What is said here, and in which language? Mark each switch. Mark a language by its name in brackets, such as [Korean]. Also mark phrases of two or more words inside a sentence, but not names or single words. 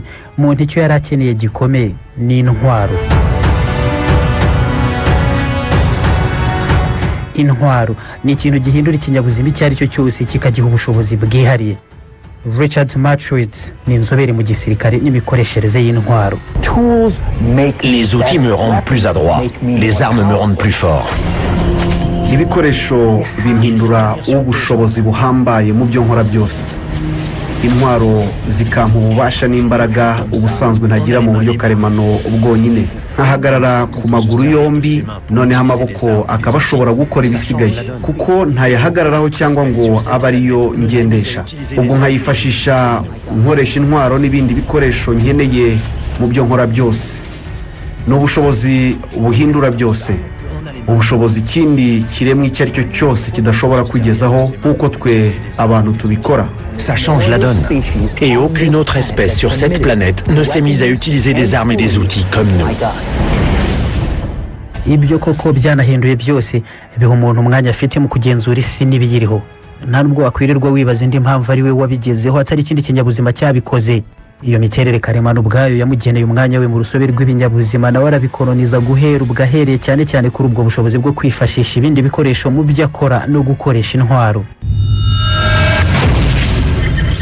[Kinyarwanda] Muntu icyo yari akeneye gikomeye ni intwaro. Intwaro ni ikintu gihindura ikinyabuzima icyo ari cyo cyose kikagiha ubushobozi bwihariye. Richard Matchwitz ni inzobere mu gisirikare n'imikoreshereze y'intwaro. [French] Les outils me rendent plus adroit, les armes me rendent plus fort. [Kinyarwanda] Ibikoresho bimpindura ubushobozi buhambaye mu byo nkora byose. Intwaro zikampa ububasha n'imbaraga ubusanzwe ntagira mu buryo karemano bwonyine. Nkahagarara ku maguru yombi, noneho amaboko akaba ashobora gukora ibisigaye, kuko ntayahagararaho cyangwa ngo abe ariyo ngendesha. Ubwo nkayifashisha nkoresha intwaro n'ibindi bikoresho nkeneye mu byo nkora byose. N'ubushobozi buhindura byose, ubushobozi ikindi kiremwa icyo ari cyo cyose kidashobora kwigezaho nk'uko twe abantu tubikora. [French] Ça change la donne. Et aucune autre espèce sur cette planète ne s'est mise à utiliser des armes et des outils comme nous. [Kinyarwanda] Ibyo koko byanahinduye byose, biha umuntu umwanya afite mu kugenzura isi n'ibiyiriho. Nta nubwo wakwirirwa wibaza indi mpamvu ari we wabigezeho atari ikindi kinyabuzima cyabikoze. Iyo miterere karemano ubwayo yamugeneye umwanya we mu rusobe rw'ibinyabuzima, nawe arabikoloniza guhera ubwahereye cyane cyane kuri ubwo bushobozi bwo kwifashisha ibindi bikoresho mu byo akora no gukoresha intwaro.